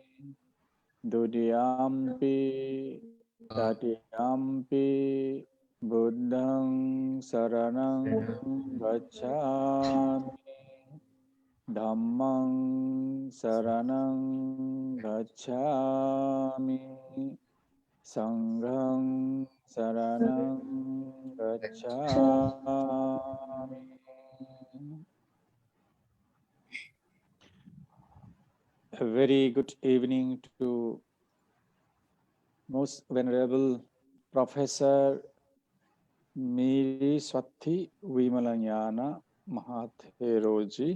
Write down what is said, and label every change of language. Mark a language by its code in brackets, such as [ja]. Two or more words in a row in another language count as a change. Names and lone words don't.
[pi] Dudiyampi tatiyampi, Buddhang saranang gacchami, Dhammang saranang gacchami, Sanghang saranang gacchami. [en] A very good evening to most venerable Professor Miriswaththe Wimalagnana Mahatheroji.